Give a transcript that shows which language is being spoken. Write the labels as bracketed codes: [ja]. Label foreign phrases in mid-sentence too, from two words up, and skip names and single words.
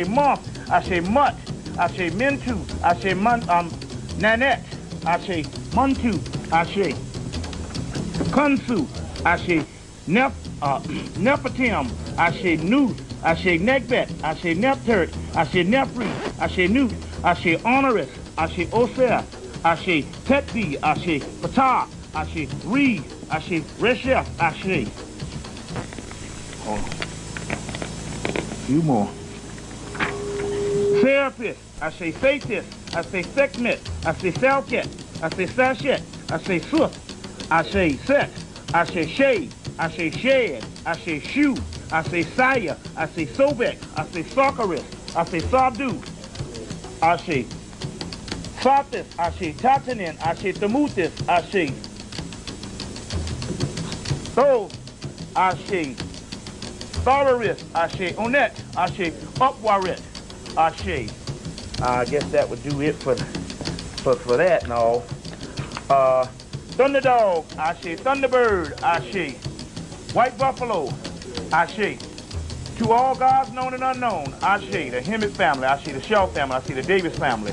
[en] Moth, Ashe Mutt, Ashe Mentu, Ashe Nanette, Ashe Muntu, Ashe Kunsu, Ashe Nepatim, Ashe Nuth, Ashe Negbet, Ashe Neptert, Ashe Nefri, Ashe Nut, Ashe Honoris, Ashe Osir, Ashe Tetbi, Ashe Patah, Ashe Re, Ashe Reshef, Ashe. Few more. Therapist, Ashe Faithist, Ashe Sekhmet, Ashe Selket, Ashe Sashet, Ashe Suf, Ashe Set, Ashe Shade, Ashe Shed, Ashe Shu, Ashe Saya, Ashe Sobek, Ashe Socceris, Ashe Sabdu, Ashe Satis, Ashe Tatanin, Ashe Tamutis, Ashe So, Ashe Thalaris, Ashe Onet, Ashe Upwarit, Ashe. I guess that would do it for that and all. Thunderdog, Ashe Thunderbird, Ashe White Buffalo, Ashe. To all gods known and unknown, Ashe, the Hemmitt family, Ashe, the Shell family, Ashe, the Davis family.